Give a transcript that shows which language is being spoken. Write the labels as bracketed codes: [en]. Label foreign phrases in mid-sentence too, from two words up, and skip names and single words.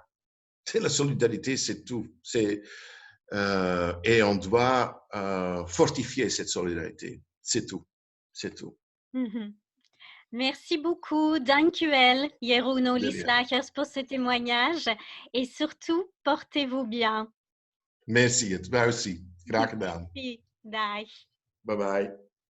[fr] C'est la solidarité, c'est tout. Et on doit fortifier cette solidarité. C'est tout. C'est tout. Mhm. Merci beaucoup, [nl] dankjewel, Jeroen [fr] De rien. Olieslagers, pour ce témoignage et surtout, portez-vous bien. Merci, [nl] het was aussi. Graag gedaan. [fr] Merci, dag. [en] Bye bye.